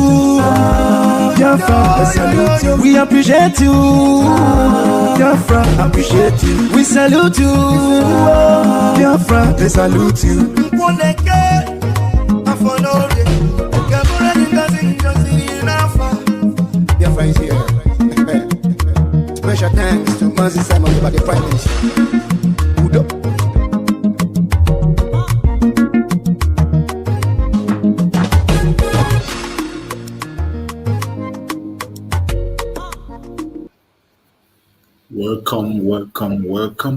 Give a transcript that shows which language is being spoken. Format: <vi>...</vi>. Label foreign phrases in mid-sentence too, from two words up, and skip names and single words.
<en>Biafra, we salute you. We appreciate you. Biafra, appreciate you. We salute you. Biafra, they salute you. Biafra is here. Special thanks to Mazi Simon about the Prime Minister. Welcome.</en>